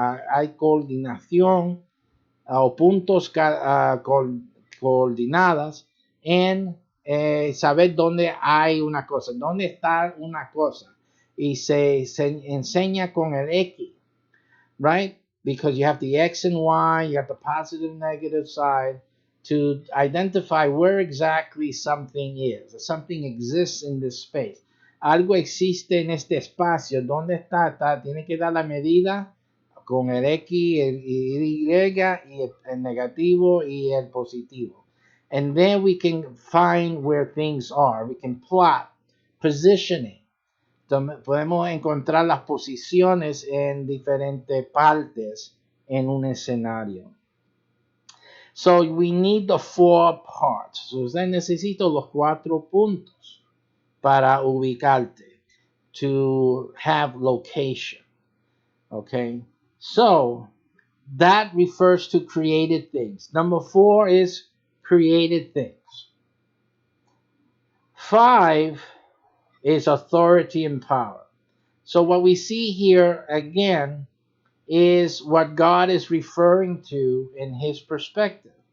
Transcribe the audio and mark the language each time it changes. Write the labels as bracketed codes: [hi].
[es] Hay coordinación o puntos coordinadas en saber dónde hay una cosa, dónde está una cosa. Y se enseña con el X, right? [en] Because you have the X and Y, you have the positive and negative side to identify where exactly something is. Something exists in this space. [es] Algo existe en este espacio. ¿Dónde está? Tiene que dar la medida con el X, el Y, y el negativo y el positivo. [en] And then we can find where things are. We can plot positioning. [es] Podemos encontrar las posiciones en diferentes partes en un escenario. [en] So we need the four parts. [es] So usted necesita los cuatro puntos para ubicarte, [en] to have location. Okay? So that refers to created things. Number 4 is created things. 5 is authority and power. So what we see here again is what God is referring to in his perspective.